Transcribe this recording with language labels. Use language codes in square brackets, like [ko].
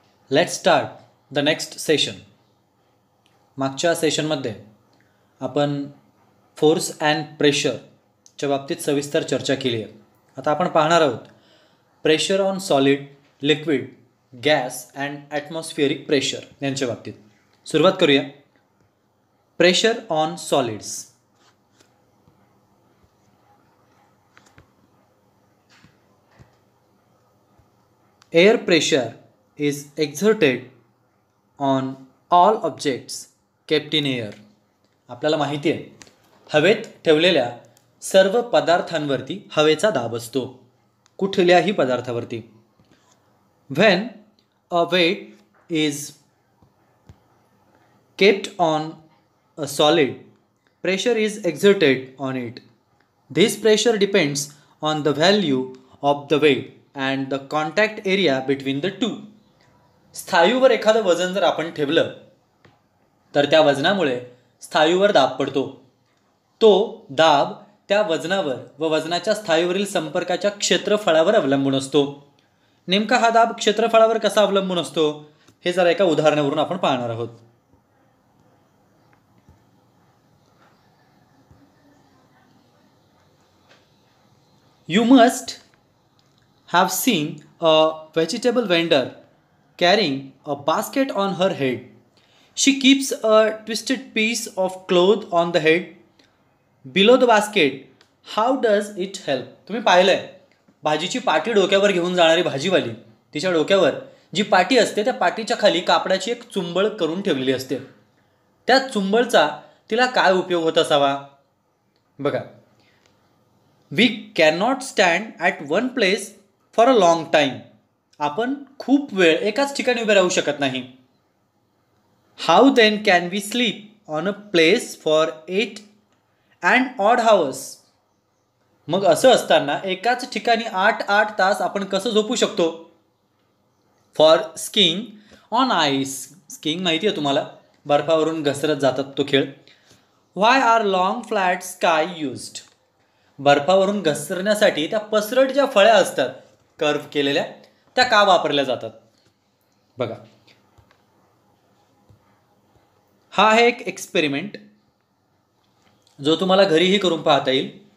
[en] Let's start the next session. [mr] मागच्या सेशनमध्ये आपण फोर्स अँड प्रेशरच्या बाबतीत सविस्तर चर्चा केली आहे. आता आपण पाहणार आहोत pressure on solid, liquid, gas and ॲटमॉस्फिअरिक pressure यांच्या बाबतीत. सुरुवात करूया. Pressure on solids. [en] Air pressure is exerted on all objects kept in air. [mr] आपल्याला माहिती आहे हवेत ठेवलेल्या सर्व पदार्थांवरती हवेचा दाब असतो, कुठल्याही पदार्थावरती. [en] When a weight is kept on a solid, pressure is exerted on it. This pressure depends on the value of the weight and the contact area between the two. [mr] स्थायूवर एखादं वजन जर आपण ठेवलं तर त्या वजनामुळे स्थायूवर दाब पडतो. तो दाब त्या वजनावर व वजनाच्या स्थायूवरील संपर्काच्या क्षेत्रफळावर अवलंबून असतो. नेमका हा दाब क्षेत्रफळावर कसा अवलंबून असतो हे जरा एका उदाहरणावरून आपण पाहणार आहोत. [en] You must have seen a vegetable vendor carrying a basket on her head. She keeps a twisted piece of cloth on the head below the basket. How does it help? [mr] तुम्ही पाहिलंय भाजीची पाटी डोक्यावर घेऊन जाणारी भाजीवाली तिच्या डोक्यावर जी पाटी असते त्या पाटीच्या खाली कापडाची एक चुंबळ करून ठेवलेली असते. त्या चुंबळचा तिला काय उपयोग होत असावा बघा. [en] We cannot stand at one place for a long time. [mr] आपण खूप वेळ एकाच ठिकाणी उभे राहू शकत नाही. [en] How then can we sleep on a place for 8 and odd hours? [mr] मग असं असताना एकाच ठिकाणी 8 तास आपण कसं झोपू शकतो? [en] For skiing on ice. [mr] Skiing माहिती आहे तुम्हाला, बर्फावरून घसरत जातात तो खेळ. [en] Why are long flat sky used? [mr] बर्फावरून घसरण्यासाठी त्या पसरट ज्या फळ्या असतात कर्व केलेल्या त्या का वापरल्या जातात बघा. हा आहे एक एक्सपेरिमेंट जो तुम्हाला घरीही करून पाहता येईल.